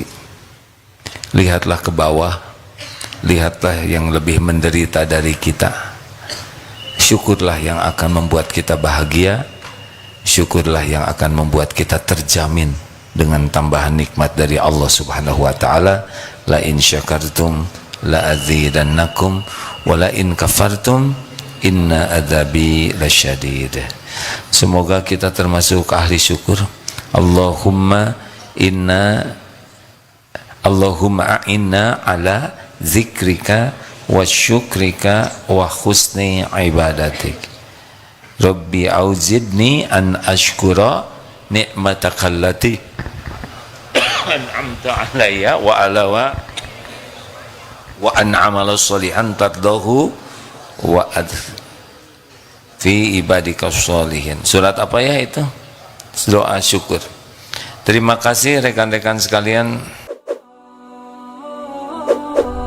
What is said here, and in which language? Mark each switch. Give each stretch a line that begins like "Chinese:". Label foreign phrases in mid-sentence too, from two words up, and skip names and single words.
Indonesian: Lihatlah ke bawah, lihatlah yang lebih menderita dari kita. Syukurlah yang akan membuat kita bahagia. Syukurlah yang akan membuat kita terjamin dengan tambahan nikmat dari Allah
Arabic: سبحانه وتعالى. لئن شكرتم لأزيدنكم ولئن كفرتم إن عذابي لشديد.
Indonesian: Semoga kita termasuk ahli syukur.
Arabic: اللهم أعنا على ذكرك وشكرك وحسن عبادتك. رب أوزعني أن أشكر نعمتك التي أنعمت علي وأن أعمل صالحا ترضاه وفي عبادك الصالحين.
Indonesian: Surat apa ya itu? Doa syukur. Terima kasih rekan-rekan sekalian.